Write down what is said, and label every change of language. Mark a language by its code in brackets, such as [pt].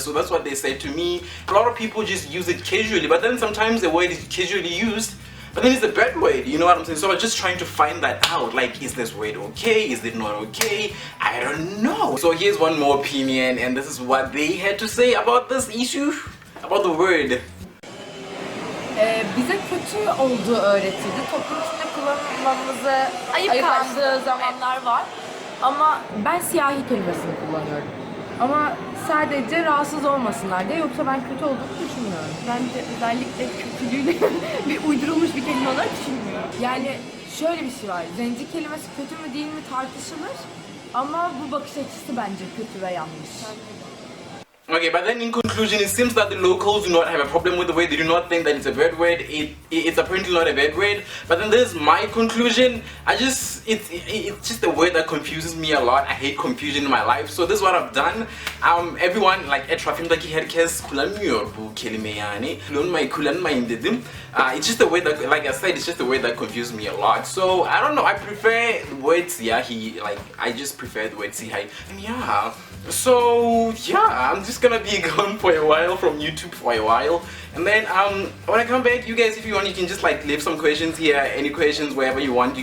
[en] So that's what they said to me. A lot of people just use it casually, but then sometimes the word is casually used, but then it's a bad word, you know what I'm saying? So I was just trying to find that out, like, is this word okay, is it not okay? I don't know. So here's one more opinion, and this is what they had to say about this issue, about the word. [tr] Bize kötü olduğu öğretildi. Toplum içinde kullanmamızı ayıplandığı zamanlar var. Ama ben siyahi kelimesini kullanıyorum. Ama sadece rahatsız olmasınlar diye, yoksa ben kötü olduğunu düşünmüyorum. Bence özellikle kötülüğünü bir uydurulmuş bir kelime olarak düşünmüyorum. Yani şöyle bir şey var. Zenci kelimesi kötü mü değil mi tartışılır. Ama bu bakış açısı bence kötü ve yanlış. [en] Okay, but then in conclusion, it seems that the locals do not have a problem with the word. They do not think that it's a bad word. It's apparently not a bad word. But then there's my conclusion. It's just a word that confuses me a lot. I hate confusion in my life. So this is what I've done. Everyone, like [tr] etrafımdaki herkes kullanmıyor bu kelime yani. Kullanmayın dedim. [en] It's just a word that, like I said, it's just a word that confuses me a lot. So I don't know. I prefer the word siyahi. Like I just prefer the word siyahi. And yeah. So yeah, I'm just gonna be gone for a while from YouTube for a while, and then when I come back, you guys, if you want, you can just like leave some questions here, any questions wherever you want.